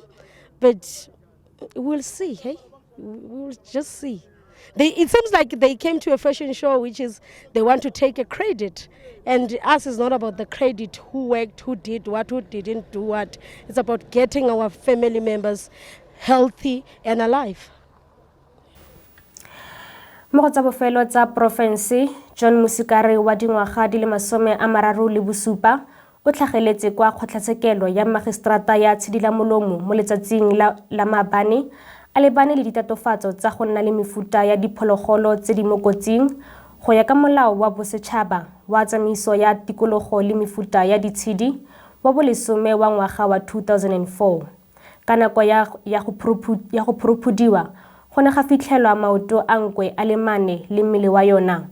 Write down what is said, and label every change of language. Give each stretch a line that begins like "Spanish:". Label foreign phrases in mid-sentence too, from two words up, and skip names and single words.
English: But we'll see, hey? We'll just see. It seems like they came to a fashion show, which is they want to take a credit. And us is not about the credit, who worked, who did what, who didn't do what. It's about getting our family members healthy and alive.
Tswana: Mo go tsa bofelo tsa porofense, John Musikari wa dingwaga di le 37 o tlhageletse kwa kgotlatshekelo ya magistrata ya Tshedilamolomo mo letsatsing la maabane a lebane le ditatofatso tsa go nna le mefuta ya diphologolo tse di mo kotsing go ya ka molao wa bosetšhaba wa tsamaiso ya tikologo le mefuta ya ditshedi wa bolesome wa ngwaga wa 2004 ka nako ya go phuruphodiwa go ne ga fitlhelwa maoto a nkwe a le 4 le mmele wa yona.